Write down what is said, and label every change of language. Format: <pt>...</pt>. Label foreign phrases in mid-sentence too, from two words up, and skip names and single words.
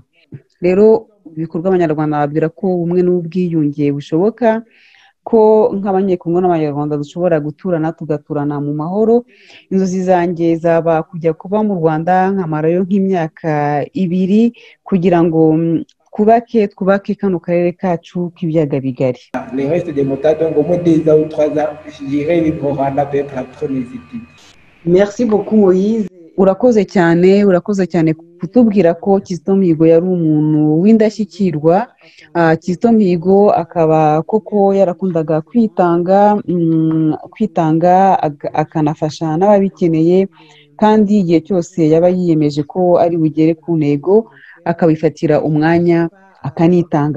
<rw>Rero ibikorwa abanyarwanda babwira ko ubumwe n'ubwiyunge bushoboka, ko nk'abanyekongo n'abanyarwanda dushobora guturana tugaturana mu mahoro. Inzozi zanjye zaba kujya kuba mu Rwanda nkamarayo nk'imyaka 2 kugira ngo twubake kano karere kacu k'ibiyaga bigari.</rw> <fr>Le reste de mon temps, donc au moins 2 ans ou 3 ans, j'irai vivre au Rwanda peut-être après mes études. Merci beaucoup Moïse.</fr> <rw>Urakoze cyane kutubwira ko Kizito Mihigo yari umuntu w'indashyikirwa. Kizito Mihigo akaba koko yarakundaga kwitanga akanafasha n'ababikeneye, kandi igihe cyose yaba yiyemeje ko ari bugere ku ntego akabifatira umwanya akanitanga.</rw>